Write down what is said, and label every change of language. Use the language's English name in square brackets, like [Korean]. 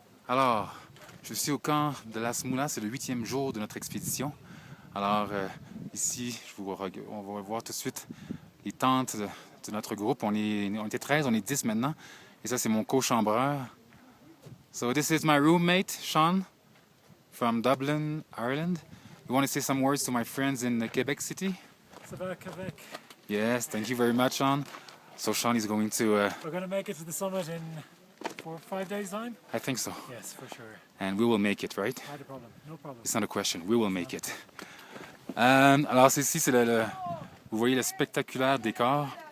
[French] Alors, je suis au camp de Las Mulas, c'est le 8e jour de notre expédition. Alors, ici, on va voir tout de suite les tentes de notre groupe. On était 13, on est 10 maintenant. Et ça, c'est mon co-chambreur. [English] So this is my roommate, Sean, from Dublin, Ireland. You want to say some words to my friends in Quebec City? [French] Ça va, Quebec. [English] Yes, thank you very much, Sean. So Sean is going to... We're going to make it to the summit in 4 or 5 days' time? I think so. Yes, for sure. And we will make it, right? Not a problem. No problem. It's not a question. We will make it. [French] Alors, ici, c'est vous voyez le spectaculaire décor.